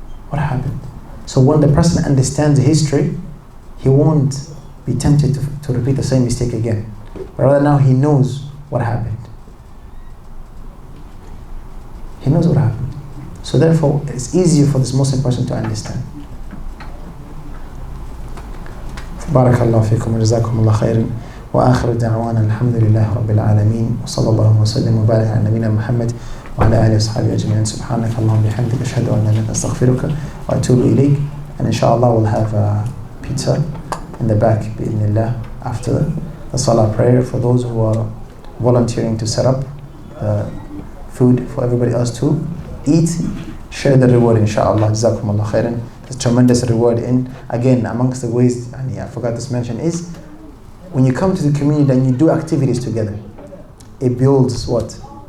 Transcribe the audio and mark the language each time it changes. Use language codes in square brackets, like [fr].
[en] What happened? So when the person understands history, he won't be tempted to repeat the same mistake again. But rather now he knows what happened. He knows what happened. So therefore, it's easier for this Muslim person to understand. [ar] بارك الله فيكم وجزاكم الله خيرا وآخر دعوانا الحمد لله رب العالمين وصلى الله وسلم وبارك على نبينا محمد وعلى آله وصحبه أجمعين سبحانك اللهم وبحمدك أشهد أن لا إله إلا أنت أستغفرك وأتوب إليك. [en] And inshallah we'll have pizza in the back [ar] بإذن الله [en] after the salah prayer for those who are volunteering to set up food for everybody else to eat. Share the reward inshallah. [ar] جزاكم الله خيرا. [en] There's tremendous reward in, again, amongst the ways, and I forgot to mention, is when you come to the community and you do activities together, it builds what?